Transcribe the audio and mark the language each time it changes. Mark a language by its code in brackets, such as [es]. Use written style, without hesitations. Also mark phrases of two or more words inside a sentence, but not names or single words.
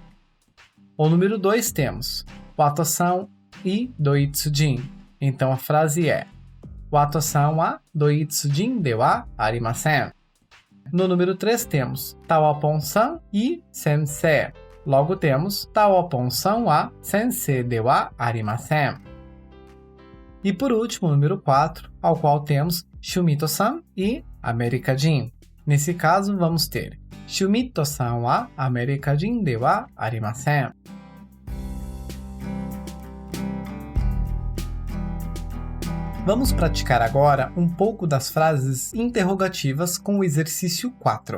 [pt] O número 2 temos Wato-san e Doitsujin. Então a frase é [ja] ワットさんはドイツ人ではありません. [pt] No número 3 temos Tawapon-san e Sensei. Logo temos [ja] タワポンさんは先生ではありません. [pt] E por último, o número 4, ao qual temos Shumito-san e America-jin. Nesse caso, vamos ter [ja] シュミットさんはアメリカ人ではありません. [pt] Vamos praticar agora um pouco das frases interrogativas com o exercício 4.